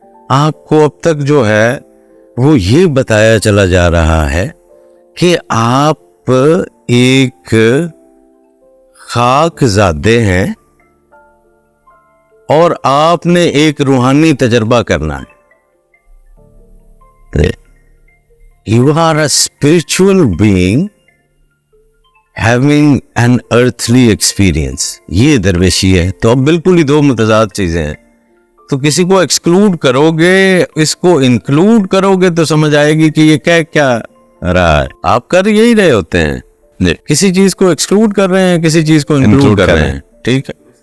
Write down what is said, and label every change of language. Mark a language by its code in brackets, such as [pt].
[hi] आपको अब तक जो है वो ये बताया चला जा रहा है कि आप एक खाकजादे हैं और आपने एक रूहानी तजर्बा करना है। [en] You are a spiritual being having an earthly experience. [hi] ये दरवेशी है। तो अब बिल्कुल ही दो मुतजाद चीजें हैं। तो किसी को एक्सक्लूड करोगे, इसको इंक्लूड करोगे तो समझ आएगी कि ये क्या रहा है। आप कर यही रहे होते हैं, किसी चीज को एक्सक्लूड कर रहे हैं, किसी चीज को इंक्लूड कर रहे हैं, ठीक है।